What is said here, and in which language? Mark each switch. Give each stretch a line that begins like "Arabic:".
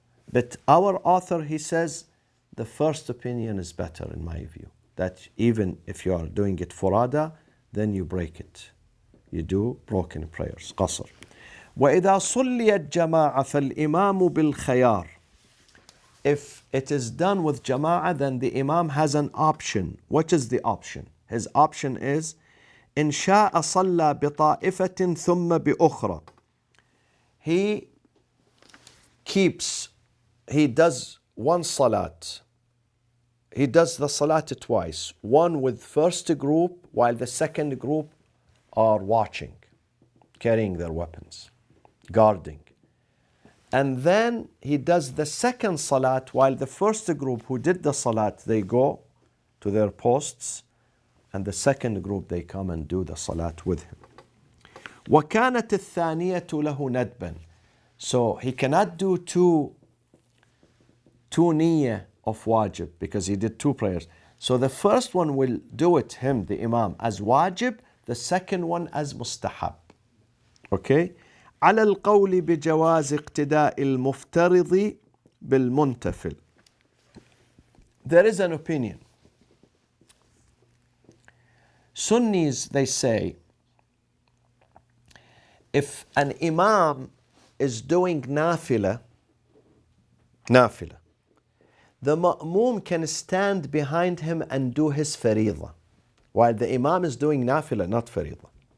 English: But our author, he says the first opinion is better in my view, that even if you are doing it furada, then you break it. You do broken prayers, qasr.
Arabic: وَإِذَا صُلِّيَتْ جَمَاعَةً فَالْإِمَامُ بِالْخَيَارِ.
English: If it is done with jama'ah, then the imam has an option. What is the option? His option is
Arabic: إِنْ شَاءَ صَلَّى بِطَائِفَةٍ ثُمَّ بِأُخْرَى.
English: He does one salat. He does the salat twice. One with first group while the second group are watching, carrying their weapons, guarding. And then he does the second salat while the first group who did the salat, they go to their posts, and the second group, they come and do the salat with him.
Arabic: وَكَانَتِ الثَّانِيَةُ لَهُ نَدْبًا.
English: So he cannot do two niyyah of wajib because he did 2 prayers. So the first one will do it, him, the imam, as wajib, the second one as mustahab. Okay?
Arabic: على القول بجواز اقتداء المفترض بالمنتفل.
English: There is an opinion. Sunnis, they say, if an imam is doing nafila, the ma'moom can stand behind him and do his fariḍah, while the imam is doing nafila, not fariḍah.